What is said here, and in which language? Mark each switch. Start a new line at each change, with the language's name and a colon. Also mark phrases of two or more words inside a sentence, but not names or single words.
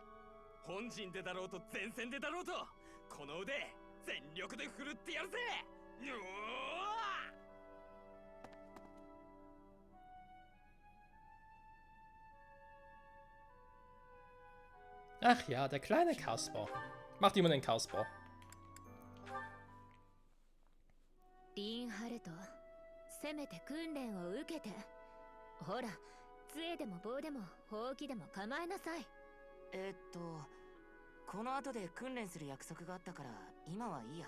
Japanese: 本陣でだろうと前線でだろうとこの腕全力で振るってやるぜ。うおー。
German: Ach ja, der kleine Kasper. Macht jemand den Kasper?
Japanese: リンハルト、せめて訓練を受けて。ほら、杖でも棒でもほうきでも構えなさい。この後で訓練する約束があったから今はいいや。